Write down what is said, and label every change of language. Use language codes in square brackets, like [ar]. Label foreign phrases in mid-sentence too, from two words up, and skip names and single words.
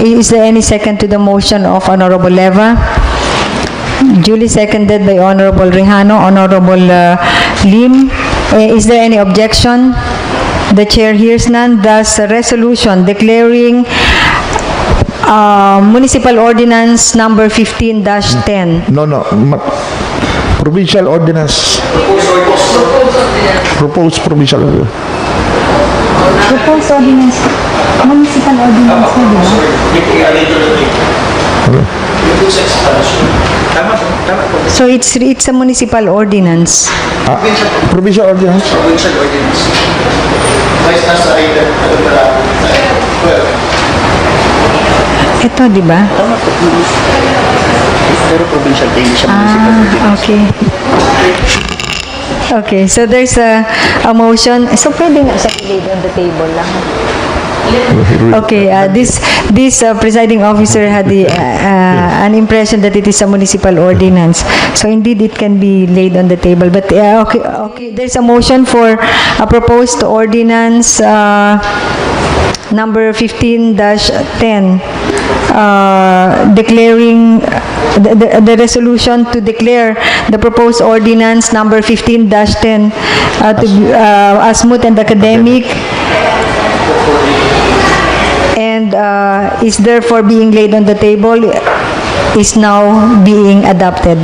[en] Is there any second to the motion of Honorable Leva? Duly seconded by Honorable Rejano, Honorable Lim. Is there any objection? The chair hears none. Thus, a resolution declaring Municipal Ordinance number 15-10. No. Provincial Ordinance. Proposed Provincial Ordinance. Proposed ordinance, municipal ordinance [tl] na, di ba? [en] So it's a municipal ordinance. Provincial Ordinance. [tl] Ito, di ba? Pero provincial din siya municipal. [en] Okay. Okay, so there's a motion. So [tl] pwede nga siya [en] laid on the table lang. Okay, this presiding officer had an impression that it is a municipal ordinance. So indeed, it can be laid on the table. But okay. There's a motion for a proposed ordinance number 15-10, declaring the resolution to declare the proposed ordinance number 15-10 as moot and academic, and is therefore being laid on the table, is now being adopted.